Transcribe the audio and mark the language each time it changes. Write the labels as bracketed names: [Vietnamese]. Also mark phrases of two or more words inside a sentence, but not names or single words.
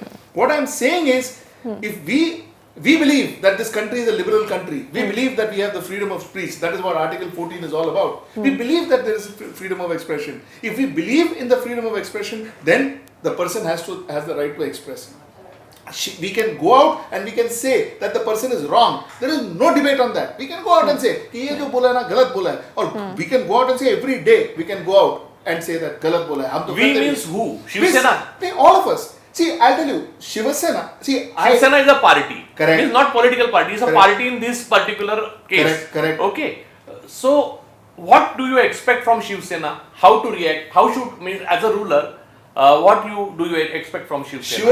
[English] What I am saying is, if we believe that this country is a liberal country, we believe that we have the freedom of speech. That is what Article 14 is all about. We believe that there is freedom of expression. If we believe in the freedom of expression, then the person has the right to express. We can go out and we can say that the person is wrong. There is no debate on that. We can go out and say, [Hindi] ये जो बोला है ना, गलत बोला है. [English] Or we can go out and say every day, we can go out and say that [Hindi] गलत बोला है. [English] We means who? ShivSena? All of us. See, I'll tell you, ShivSena. ShivSena is a party. Correct. It is not political party. It's a party in this particular case. Correct. Okay. So, what do you expect from ShivSena? How to react? How should, as a ruler, what do you expect from ShivSena?